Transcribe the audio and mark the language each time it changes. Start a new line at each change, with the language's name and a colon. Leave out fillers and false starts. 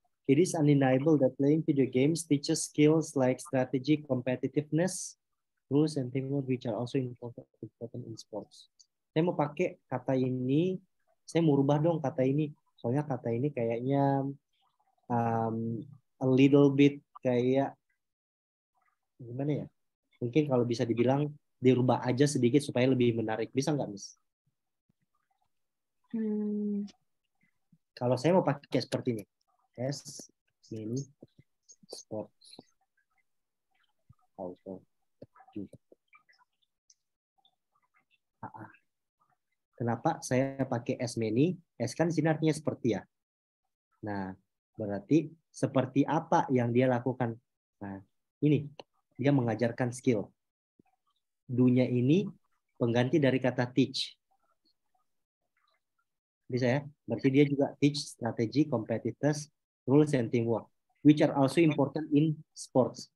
English: It is undeniable that playing video games teaches skills like strategy, competitiveness, rules, and teamwork, which are also important in sports.
Indonesian: Saya mau pakai kata ini, saya mau rubah dong kata ini. Soalnya kata ini kayaknya
English: a little bit
Indonesian: kayak gimana ya? Mungkin kalau bisa dibilang dirubah aja sedikit supaya lebih menarik. Bisa nggak, Miss? Kalau saya mau pakai seperti ini. S mini
English: sports also do.
Indonesian: Kenapa saya pakai S many? S kan sini artinya seperti ya. Nah, berarti seperti apa yang dia lakukan? Nah, ini dia mengajarkan skill. Do-nya ini pengganti dari kata teach. Bisa ya? Berarti dia juga
English: teach strategi, competitiveness, rules, and teamwork, which are also important in sports.